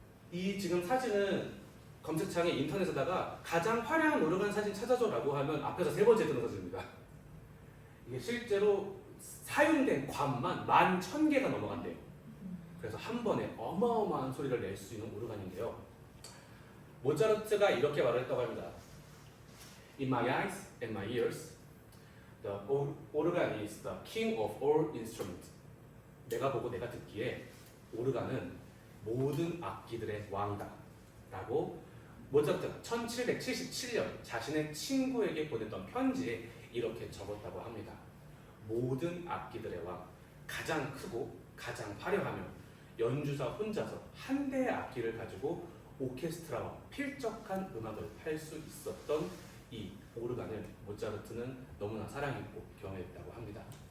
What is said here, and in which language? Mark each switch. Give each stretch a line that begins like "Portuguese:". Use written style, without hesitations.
Korean: 이 지금 사진은 검색창에 인터넷에다가 가장 화려한 오르간 사진 찾아줘라고 하면 앞에서 세 번째 뜨는 사진입니다. 이게 실제로 사용된 관만 11,000개가 넘어간대요. 그래서 한 번에 어마어마한 소리를 낼 수 있는 오르간인데요. 모차르트가 이렇게 말을 했다고 합니다.
English: In my eyes and my ears, the organ is the king of all instruments.
Korean: 내가 보고 내가 듣기에 오르간은 모든 악기들의 왕이다 라고 모차르트가 1777년 자신의 친구에게 보냈던 편지에 이렇게 적었다고 합니다. 모든 악기들의 왕, 가장 크고 가장 화려하며 연주자 혼자서 한 대의 악기를 가지고 오케스트라와 필적한 음악을 할 수 있었던 이 오르간을 모차르트는 너무나 사랑했고 경외했다고 합니다.